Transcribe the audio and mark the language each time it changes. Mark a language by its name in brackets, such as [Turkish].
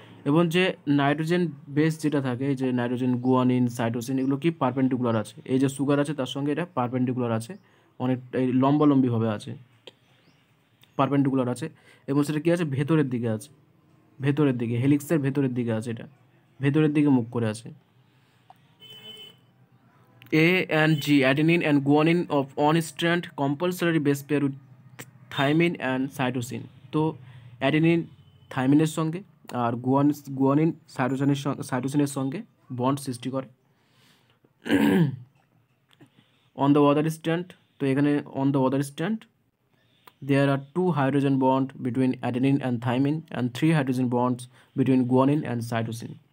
[Bangla] এবং যে nitrogen base যেটা থাকে, যে নাইট্রোজেন গুয়ানিন সাইটোসিন এগুলো কি পারপেন্ডিকুলার আছে, এই যে সুগার আছে তার সঙ্গে এটা পারপেন্ডিকুলার আছে, অনেকটা লম্বালম্বিভাবে আছে, পারপেন্ডিকুলার আছে। এবং সেটা কি আছে, ভেতরের দিকে আছে, ভেতরের দিকে হেলিক্সের ভেতরের দিকে আছে, এটা ভেতরের দিকে মুখ করে আছে। [English] A and G, adenine and guanine of one strand compulsory base pair with thymine and cytosine. [Bangla] তো অ্যাডেনিন থাইমিনের সঙ্গে আর গুয়ানিন সাইটোসিনের সঙ্গে বন্ড সৃষ্টি করে। [English] on the other strand, [Bangla] তো এখানে [English] On the other strand there are 2 hydrogen bond between adenine and thymine and 3 hydrogen bonds between guanine and cytosine.